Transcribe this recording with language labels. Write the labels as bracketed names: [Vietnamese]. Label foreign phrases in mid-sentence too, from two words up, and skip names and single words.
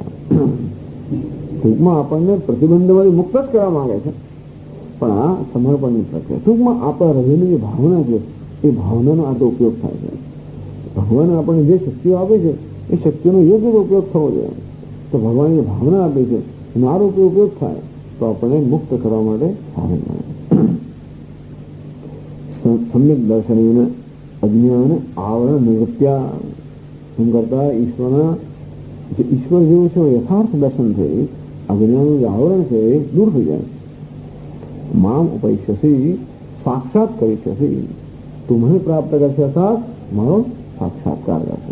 [Gujarati] ટૂંકમાં આપણને પ્રતિબંધમાંથી મુક્ત જ કરવા માંગે છે, પણ આ સમર્પણની પ્રક્રિયા। ટૂંકમાં આપણા હૃદયની જે ભાવના છે એ ભાવનાનો આ તો ઉપયોગ થાય છે। ભગવાન આપણને જે શક્તિઓ આપે છે એ શક્તિનો યોગ્ય ઉપયોગ થવો જોઈએ। તો ભગવાન જે ભાવના આપે છે એનો આ રૂપે ઉપયોગ થાય તો આપણને મુક્ત કરવા માટે સાધન મળે। [Sanskrit] सम्यक दर्शनेन अज्ञान आवरण निवृत्त्या [Gujarati] એમ કરતા ઈશ્વરના જે ઈશ્વર જેવું છે યથાર્થ દર્શન થઈ અજ્ઞાનનું જે આવરણ છે એ દૂર થઈ જાય। [Sanskrit] મામ ઉપૈષ્યસી સાક્ષાત કરીષ્યસી, [Gujarati] તું મને પ્રાપ્ત કરશે અર્થાત મારો સાક્ષાત્કાર કરશે।